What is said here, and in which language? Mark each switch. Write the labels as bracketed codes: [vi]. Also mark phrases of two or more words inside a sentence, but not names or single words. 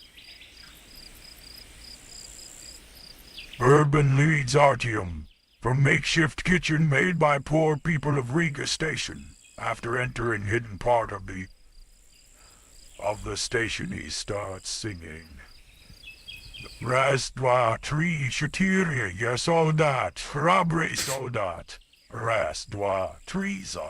[en] Bourbon leads Artyom from makeshift kitchen made by poor people of Riga Station. After entering hidden part of the station, he starts singing. [ru] Раз, два, три, четыре, я солдат, храбрый солдат. Раз, два, три, за.